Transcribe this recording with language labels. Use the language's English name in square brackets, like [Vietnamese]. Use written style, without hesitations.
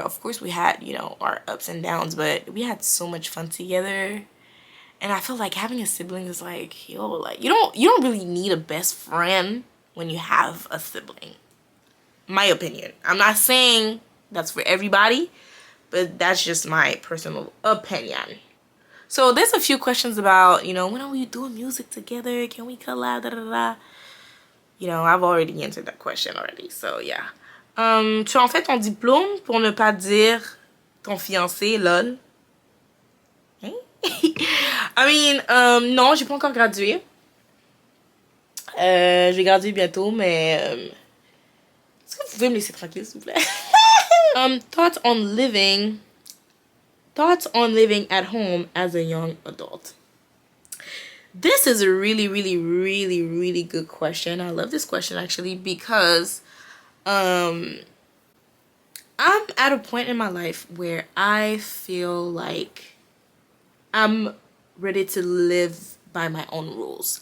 [English] Of course, we had, you know, our ups and downs, but we had so much fun together, and I feel like having a sibling is like, yo, like, you don't really need a best friend when you have a sibling. My opinion. I'm not saying that's for everybody, but that's just my personal opinion. So there's a few questions about, you know, when are we doing music together? Can we collab? Da, da, da. You know, I've already answered that question already. So yeah. [French] Tu as en fait ton diplôme pour ne pas dire ton fiancé, lol. Hein? [English] I mean, [French] non, j'ai pas encore gradué. Je vais graduer bientôt, mais est-ce que vous pouvez me laisser tranquille, s'il vous plaît? [English] Thoughts on living at home as a young adult. This is a really, really, really, really good question. I love this question actually because I'm at a point in my life where I feel like I'm ready to live by my own rules.